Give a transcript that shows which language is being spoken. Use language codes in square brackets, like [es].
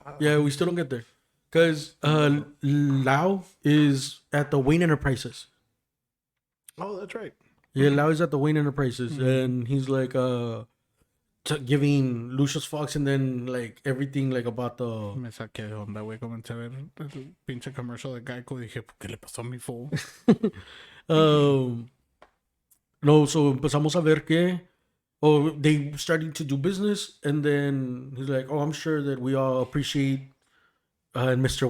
[en] Yeah, we still don't get there, cause Lau is at the Wayne Enterprises. Oh, that's right. Yeah, Lau is at the Wayne Enterprises, and he's like giving Lucius Fox, and then like everything like about the. [es] Me saqué de onda, güey. Comencé a ver el pinche comercial de Geico y dije, ¿qué le pasó a mi fool? [en] No, so [es] empezamos a ver que [en] they starting to do business, and then he's like, oh, I'm sure that we all appreciate, and Mr.